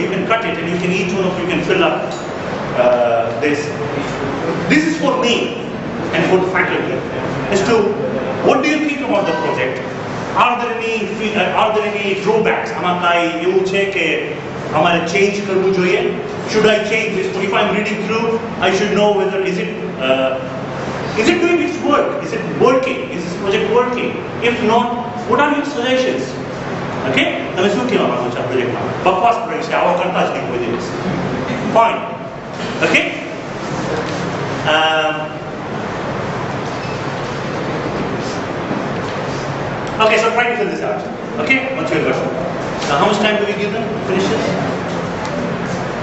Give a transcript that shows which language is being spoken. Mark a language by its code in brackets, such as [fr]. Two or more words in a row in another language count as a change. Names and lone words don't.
[en] You can cut it and you can each one of you can fill up this. This is for me and for the faculty as to what do you think about the project? Are there any drawbacks? [gu] આમાં કાંઈ એવું છે કે અમારે change કરવું જોઈએ? [en] Should I change this? If I'm reading through, I should know whether is it doing its work? Is it working? Is this project working? If not, what are your suggestions? [gu] Okay? તમે શું કહેવા માંગો છો આ પ્રોજેક્ટમાં? બકવાસ પ્રોજેક્ટ છે, આવો કરતા જ નહીં કોઈ દિવસ. [en] Fine. Okay? Okay, so try to fill this out. Okay? What's your question? Now, how much time do we give them to finish this? 5 minutes.